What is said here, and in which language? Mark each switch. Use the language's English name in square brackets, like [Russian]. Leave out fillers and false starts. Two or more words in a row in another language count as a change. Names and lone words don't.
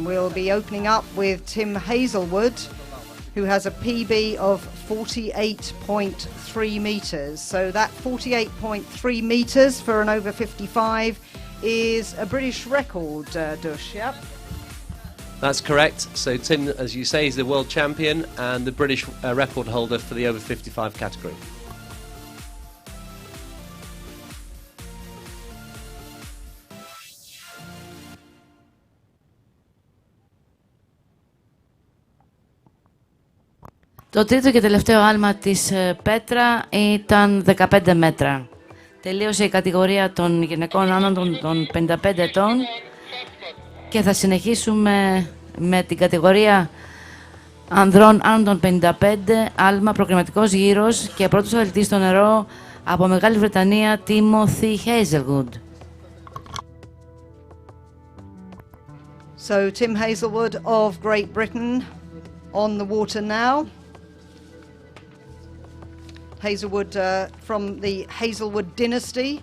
[English] We'll be opening up with Tim Hazelwood, who has a PB of 48.3 metres. So that 48.3 metres for an over 55 is a British record, Dush, yep? That's correct. So Tim, as you say, is the world champion and the British record holder for the over 55 category. [Greek] Το τρίτο και τελευταίο άλμα της Πέτρα ήταν 15 μέτρα. Τελείωσε η κατηγορία των γυναικών άνω των 55 ετών και θα συνεχίσουμε με την κατηγορία ανδρών άνω των 55, άλμα προκριματικός γύρος, και πρώτος αθλητής στο νερό από Μεγάλη Βρετανία, Timothy Hazelwood. [English] So Tim Hazelwood of Great Britain on the water now. Hazelwood from the Hazelwood dynasty.